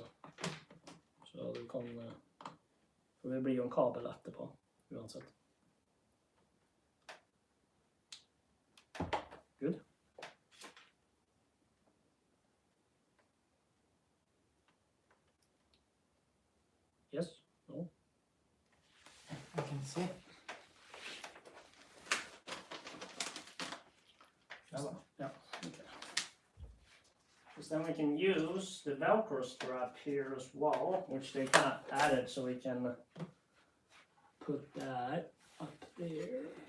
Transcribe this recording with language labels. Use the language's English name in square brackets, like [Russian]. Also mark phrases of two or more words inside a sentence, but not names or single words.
[Norwegian] Så du kan... For det blir jo en kabel etterpå, uansett. [English] Good. Yes? No? I can see. Yeah. Okay. Because then we can use the Velcro strap here as well, which they kind of added, so we can put that up there.